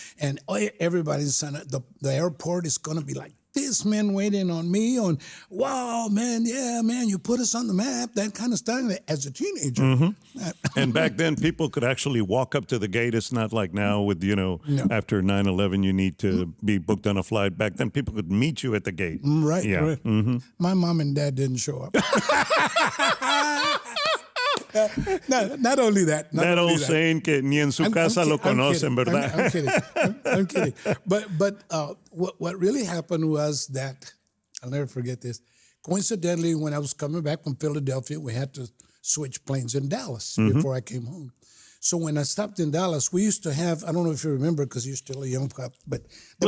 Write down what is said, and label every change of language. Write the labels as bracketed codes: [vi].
[en] And everybody's the airport is going to be like, this man waiting on me on, wow, man, yeah, man, you put us on the map, that kind of stuff as a teenager. And back then, people could actually walk up to the gate. It's not like now with, No. after 9/11, you need to be booked on a flight. Back then, people could meet you at the gate. Right, Yeah. right. My mom and dad didn't show up. No, not only that. Not That only old that. saying [es] que ni en su casa lo conocen, ¿verdad? [en] I'm kidding. I'm kidding. But what really happened was that, I'll never forget this. Coincidentally, when I was coming back from Philadelphia, we had to switch planes in Dallas before I came home. So when I stopped in Dallas, we used to have, I don't know if you remember because you're still a young cop, but there